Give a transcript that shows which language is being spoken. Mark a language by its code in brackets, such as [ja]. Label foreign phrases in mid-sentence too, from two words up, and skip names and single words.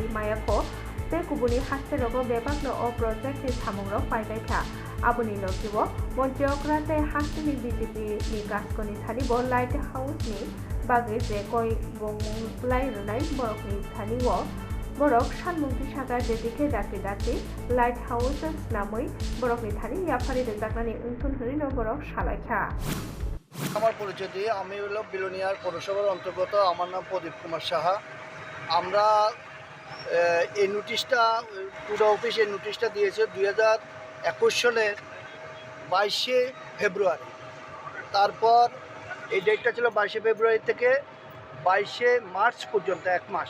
[trp] मायाखौ ते गुबुननि हास्तेरगो बेबागनो अ प्रजेक्टनि सामुंरक पाइबायथा आबुनि लकिबो मन्त्रियक्राते हास्तेनि बिजेपि नि गासकोनि थानिबो लाइट हाउसनि बागै जे गय बंगलाय रुनाय बरकनि थानिबो बरक सानमुंथि सागा जेदिके दाके दाके लाइट हाउस नामै बरकनि थानि याफारि रोजाकनानै उनथुन हरिनो बरक सालायखा [bn] আমার পরিচয় দিয়ে আমি হলো বিলোনিয়ার পৌরসভার অন্তর্গত। আমার নাম প্রদীপ কুমার সাহা। আমরা এই নোটিশটা পুরো অফিস এই নোটিশটা দিয়েছে 2021 সালের 22শে ফেব্রুয়ারি। তারপর এই ডেটটা ছিল 22শে ফেব্রুয়ারি থেকে 22শে মার্চ পর্যন্ত 1 মাস।